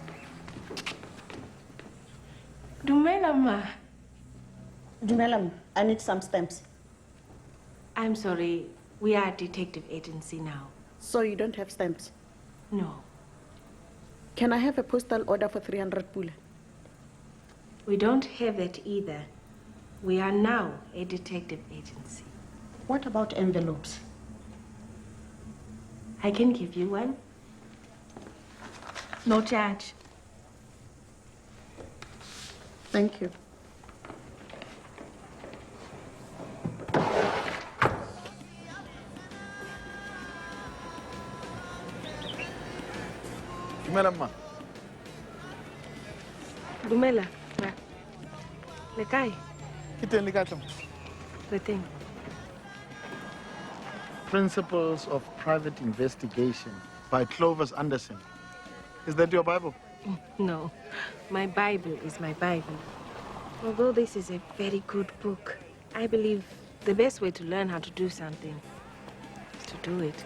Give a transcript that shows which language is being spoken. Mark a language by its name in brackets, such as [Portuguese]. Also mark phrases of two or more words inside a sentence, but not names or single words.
[Tswana] Dumela, ma. Dumela, [English] I need some stamps. I'm sorry. We are a detective agency now. So you don't have stamps? No. Can I have a postal order for 300 pula? We don't have that either. We are now a detective agency. What about envelopes? I can give you one. No charge. Thank you. [Tswana] Dumela, ma. Dumela, ra. Le kae? Ke teng le ka tla. Re teng. [English] Principles of Private Investigation by Clovis Anderson. Is that your Bible? No, my Bible is my Bible. Although this is a very good book, I believe the best way to learn how to do something is to do it.